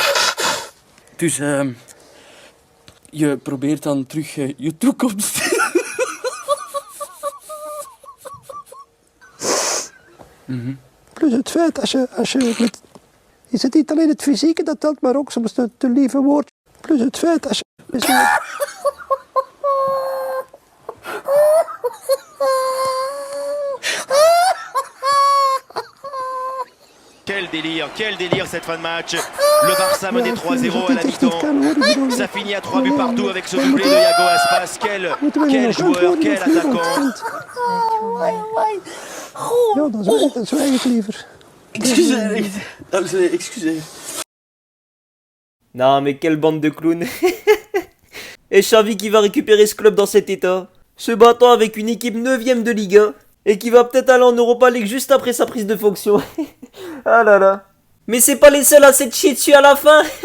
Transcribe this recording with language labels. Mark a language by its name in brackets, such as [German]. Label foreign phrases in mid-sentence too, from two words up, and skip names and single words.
[Dutch] Dus, je probeert dan terug je toekomst. Plus het feit, als je met, is het niet alleen het fysieke dat telt, maar ook soms het lieve woord. Plus het feit, als je... [French] Quel délire cette fin de match. Le Barça menait 3-0 à la mi-temps. Ça finit à 3 buts partout avec ce doublé de Iago Aspas. Quel joueur, quel attaquant. [Dutch] Ja, dan zwijg ik liever. Excuseer. [French] Non mais quelle bande de clowns. Et Xavi qui va récupérer ce club dans cet état, se battant avec une équipe 9ème de Liga, et qui va peut-être aller en Europa League juste après sa prise de fonction. Ah là là. Mais c'est pas les seuls à s'être chiés dessus à la fin.